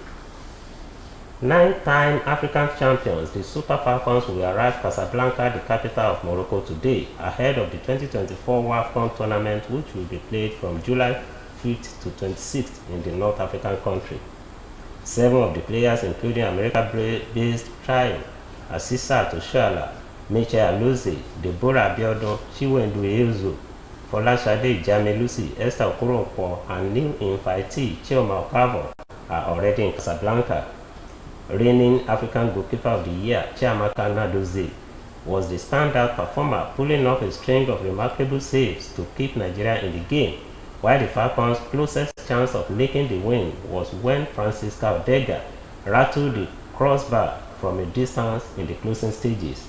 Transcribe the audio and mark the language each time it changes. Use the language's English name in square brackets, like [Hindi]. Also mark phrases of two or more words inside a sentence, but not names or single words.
[English] 9-time African champions, the Super Falcons, will arrive Casablanca, the capital of Morocco, today, ahead of the 2024 WAFCON tournament, which will be played from July 5th to 26th in the North African country. 7 of the players, including America-based trio Asisa Toshoala, Michel Alozie, Deborah Abiodun, Chiwendu Ezo, Folashade Jamilusi, Esther Okoronkwo, and new invitee Chioma Okavo are already in Casablanca. Reigning African Goalkeeper of the Year, Chiamaka Nnadozie, was the standout performer, pulling off a string of remarkable saves to keep Nigeria in the game, while the Falcons' closest chance of making the win was when Francisca Odega rattled the crossbar from a distance in the closing stages.